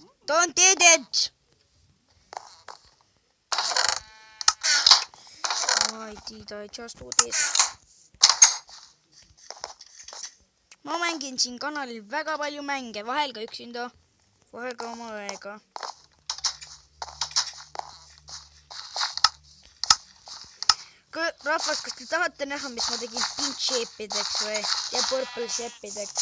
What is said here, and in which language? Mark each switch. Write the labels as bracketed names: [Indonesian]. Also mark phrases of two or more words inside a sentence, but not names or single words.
[English] Don't did it! Why did I just do this? [Estonian] Ma mängin siin kanalil väga palju mänge, vahel ka üksinda, vahel ka oma õega. Rahvas, kas te tahate näha, mis ma tegin [English] pink shape'ideks [Estonian] või ja [English] purple shape'ideks?